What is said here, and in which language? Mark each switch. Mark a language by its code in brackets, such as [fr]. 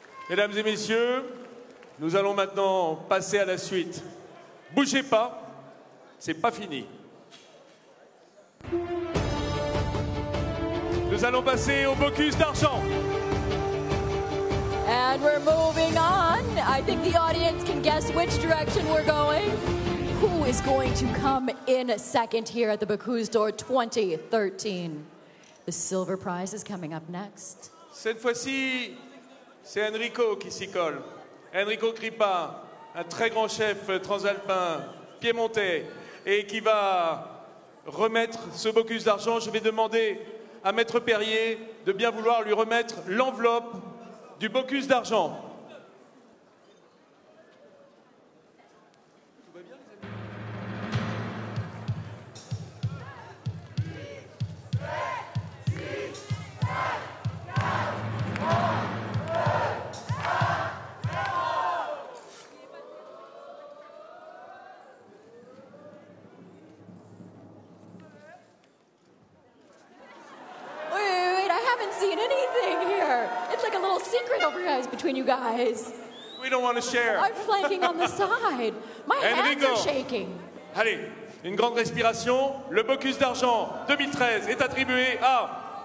[fr] Mesdames et messieurs, nous allons maintenant passer à la suite. Bougez pas, c'est pas fini. Nous allons passer au Bocuse d'argent. [en] And we're moving on. I think the audience can guess which direction we're going. Who is going to come in second here at the Bocuse d'Or 2013? The silver prize is coming up next. [fr] Cette fois-ci, c'est Enrico qui s'y colle. Enrico Crippa, un très grand chef transalpin, piémontais, et qui va remettre ce Bocuse d'argent. Je vais demander à Maître Perrier de bien vouloir lui remettre l'enveloppe du Bocuse d'argent. [en] Wait, I haven't seen anything here. It's like a little secret over here between you guys. We don't want to share. I'm flanking on the side. My hands Enrico. are shaking. [fr] Allez, une grande respiration. Le Bocuse d'argent 2013 est attribué à